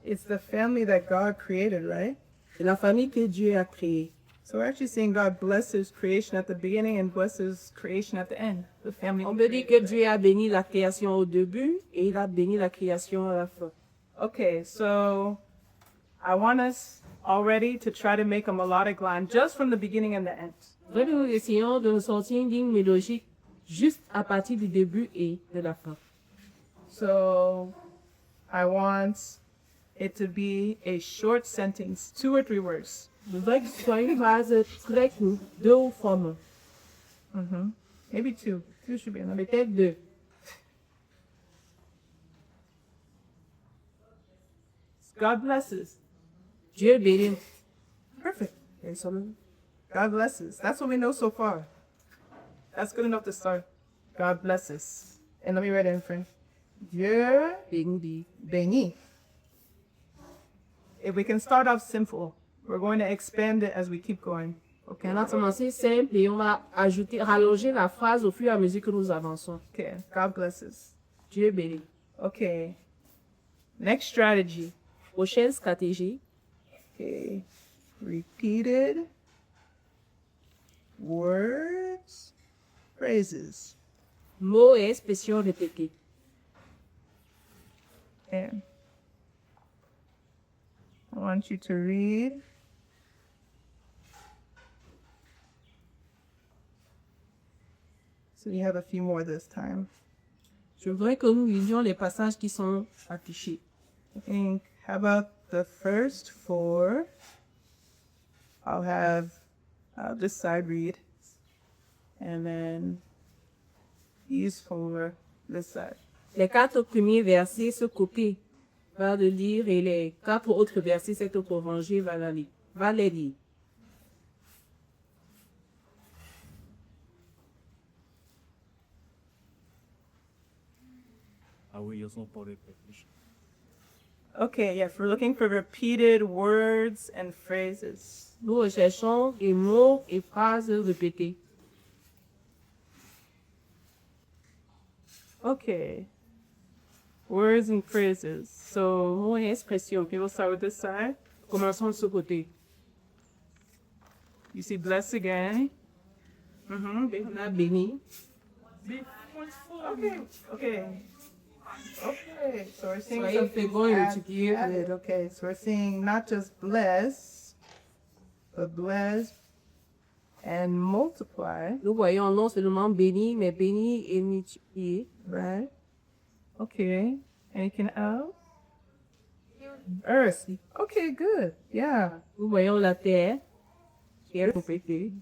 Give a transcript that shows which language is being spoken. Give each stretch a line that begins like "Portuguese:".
English: It's the family that God created, right?
French: C'est la famille que Dieu a créée.
English: So we're actually seeing God blesses creation at the beginning and blesses creation at the end. The family.
French: On peut dire que Dieu a béni la création au début et il a béni la création à la fin.
English: Okay, so I want us already to try to make a melodic line just from the beginning and the end.
French: Vraiment, nous essayons de nous sortir une ligne mélodique juste à partir du début et de la fin.
English: So I want it to be a short sentence, 2 or 3 words.
French: Je voudrais que ce soit une phrase très courte, 2 ou 3 mots.
English: Maybe 2. 2 should be enough.
French: Peut-être 2.
English: God blesses.
French: Dieu bénit.
English: Perfect.
French: Et son-
English: God blesses. That's what we know so far. That's good enough to start. God blesses. And let me write it in French.
French: Dieu bénit. bénit.
English: If we can start off simple, we're going to expand it as we keep going.
French: Okay, on va commencer simple et on va ajouter, rallonger la phrase au fur et à mesure que nous avançons.
English: Okay. God blesses.
French: Dieu bénit.
English: Okay. Next strategy.
French: Prochaine stratégie,
English: Okay. Repeated words, phrases.
French: mots et expressions répétées.
English: And I want you to read. So we have a few more this time.
French: Je voudrais que nous lisions les passages qui sont affichés.
English: I think, how about the first 4? I'll just side read. And then these 4, this side.
French: Les 4 premiers versets se copient, va le lire et les 4 autres versets, cet autre évangile va les lire. Ah oui, ils ont pour les pépiches.
English: Okay, yes, we're looking for repeated words and phrases.
French: Nous recherchons des mots et phrases répétées.
English: Okay. Words and phrases. So
French: Mots et expressions.
English: okay, we'll start with this side.
French: Commençons de ce côté.
English: You see bless again.
French: On a béni.
English: Okay. Okay. Okay. So we're seeing
French: Soyez
English: something
French: féconds et multipliez.
English: added. Okay. So we're seeing not just bless, but bless and multiply.
French: Nous voyons non seulement béni, mais béni et multiplié.
English: Right. Okay. Anything else? Earth. Okay, good. Yeah.
French: Nous voyons la terre qui est répétée.